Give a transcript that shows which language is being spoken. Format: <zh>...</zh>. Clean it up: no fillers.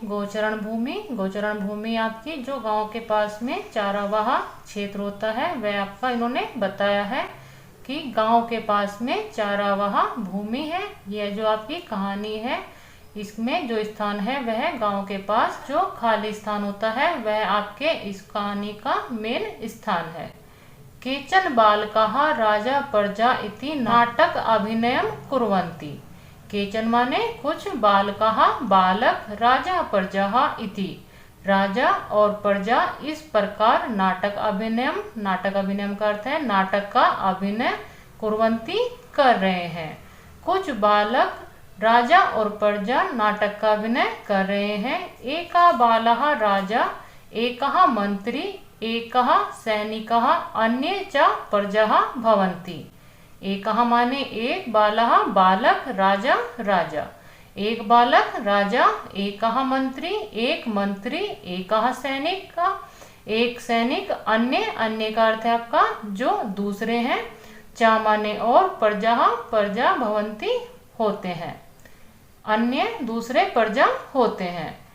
<hi>गोचरण भूमि, गोचरण भूमि आपकी जो गांव के पास में चारावाह क्षेत्र होता है वह आपका इन्होंने बताया है कि गांव के पास में चारावाह भूमि है। यह जो आपकी कहानी है इसमें जो स्थान है वह गांव के पास जो खाली स्थान होता है वह आपके इस कहानी का मेन स्थान है।</hi> <sa>केचन बालकाः राजा प्रजा इति नाटक अभिनयम कुर्वन्ति।</sa> <hi>केचन माने कुछ, बालकाः बालक, राजा प्रजा इति राजा और प्रजा इस प्रकार नाटक अभिनयम, नाटक अभिनयम का अर्थ है नाटक का अभिनय, कुर्वन्ति कर रहे हैं। कुछ बालक राजा और प्रजा नाटक का अभिनय कर रहे हैं।</hi> <sa>एका बालः राजा, एकः मंत्री, एकः सैनिकः, अन्ये च प्रजाः भवन्ति।</sa> <hi>एकः माने एक, बालः बालक, राजा राजा, एक बालक राजा, एकः मंत्री एक मंत्री, एकः सैनिक का एक सैनिक, अन्य अन्य का अर्थ है आपका जो दूसरे हैं, चा माने और, प्रजा प्रजा भवंती होते हैं, अन्य दूसरे प्रजा होते हैं।</hi>